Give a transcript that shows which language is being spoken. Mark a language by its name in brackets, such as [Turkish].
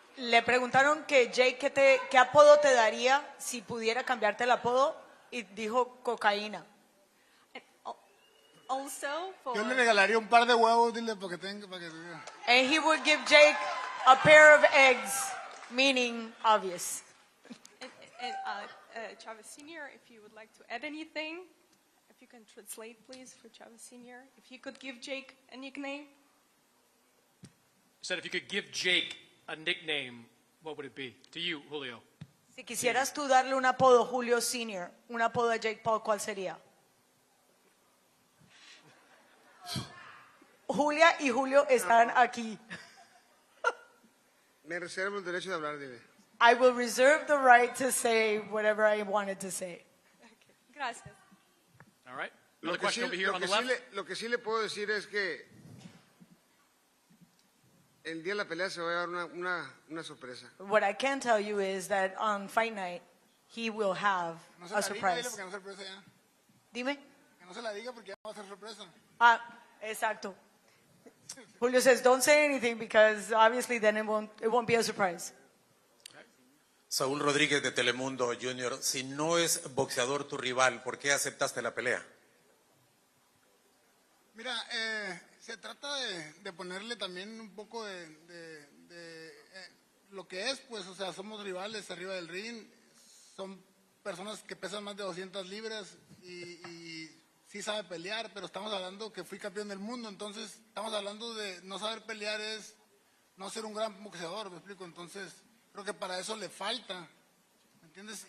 [Spanish] Le preguntaron que Jake, ¿qué apodo te daría si pudiera cambiarte el apodo? Y dijo cocaína. [English] also for... [Spanish] Yo le regalaría un par de huevos, dile, para que vea. [English] And he would give Jake a pair of eggs, meaning obvious. And Chavez Sr., if you would like to add anything, if you can translate, please, for Chavez Sr., if you could give Jake a nickname. Said if you could give Jake a nickname, what would it be? To you, Julio. [Spanish] Si quisieras tú darle un apodo, Julio Sr., un apodo a Jake Paul, ¿cuál sería? Julia y Julio están aquí. Me reservo el derecho de hablar, dile. [English] I will reserve the right to say whatever I wanted to say. [Spanish] Gracias. [English] All right. Another question over here on the left. [Spanish] Lo que sí le puedo decir es que el día de la pelea se va a llevar una sorpresa. [English] What I can tell you is that on fight night, he will have [Spanish] No se [English] a [Spanish] la diga, dile, [English] surprise. [Spanish] porque no es sorpresa ya. Dime. Que no se la diga porque ya va a ser sorpresa. Ah, exacto. [English] Julio says, don't say anything because obviously then it won't be a surprise. [Spanish] Saúl Rodríguez de Telemundo Junior, si no es boxeador tu rival, ¿por qué aceptaste la pelea? Mira, se trata de ponerle también un poco de lo que es, pues, o sea, somos rivales arriba del ring, son personas que pesan más de 200 libras y sí sabe pelear, pero estamos hablando que fui campeón del mundo, entonces estamos hablando de no saber pelear es no ser un gran boxeador, me explico, entonces creo que para eso le falta, ¿me entiendes?